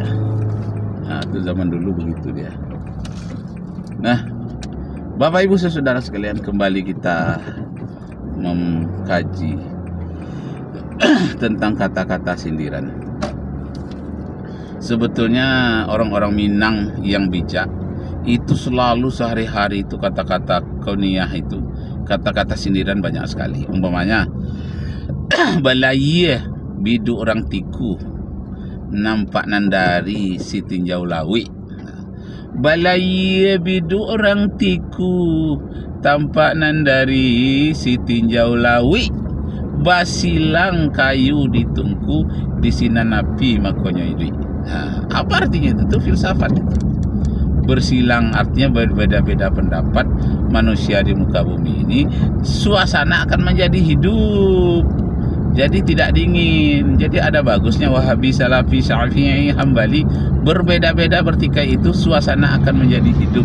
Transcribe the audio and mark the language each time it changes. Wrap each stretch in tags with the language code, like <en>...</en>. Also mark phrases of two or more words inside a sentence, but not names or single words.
<id>Nah, itu zaman dulu begitu dia. Nah, Bapak Ibu saudara sekalian, kembali kita mengkaji tentang kata-kata sindiran. Sebetulnya orang-orang Minang yang bijak itu selalu sehari-hari itu kata-kata kuniyah itu, kata-kata sindiran banyak sekali.</id> <min>Umpamanya balayih, bidu orang tiku nampak nandari si tinjau lawi. Balai bidu orang tiku tampak nandari si tinjau lawi. Basilang kayu ditungku di sinan api makonyo idui.</min> <id>Apa artinya itu? Itu filsafat itu. Bersilang artinya berbeda-beda pendapat manusia di muka bumi ini, suasana akan menjadi hidup. Jadi tidak dingin. Jadi ada bagusnya Wahabi, Salafi, Syafi'i, Hambali berbeda-beda bertikai itu, suasana akan menjadi hidup.</id>